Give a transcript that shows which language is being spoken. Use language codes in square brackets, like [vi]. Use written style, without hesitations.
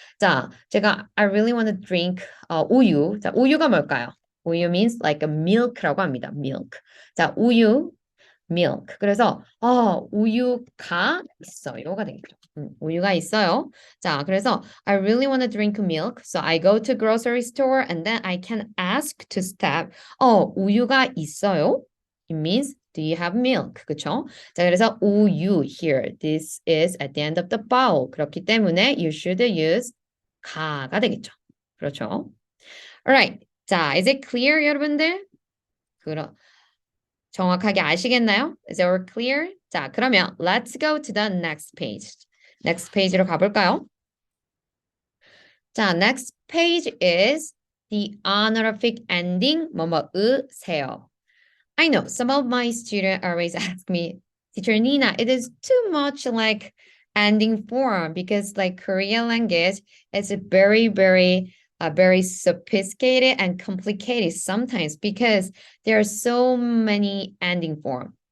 [en] 자, I really want to drink 우유. [ko] 자, 우유가 뭘까요? 우유 means like a milk라고 합니다. milk. 자, 우유 [en] milk. [ko] 그래서 우유가 있어요가 되겠죠. 우유가 있어요. [en] 자, 그래서 I really want to drink milk. So I go to grocery store and then I can ask to step. [ko] 우유가 있어요? [en] It means do you have milk? [ko] 그쵸? 자, 그래서 우유 here. [en] This is at the end of the bowl. [ko] 그렇기 때문에 [en] you should use [ko] 가가 되겠죠. 그렇죠? Alright. [en] 자, is it clear, 여러분들? [ko] 그럼 정확하게 아시겠나요? [en] Is it all clear? 자, 그러면 let's go to the next page. [ko] Next page로 가볼까요? [en] 자, next page is the honorific ending 뭐뭐으세요. I know some of my students always ask me, Teacher Nina, it is too much like ending form because like Korean language is very sophisticated and complicated sometimes because there are so many ending form.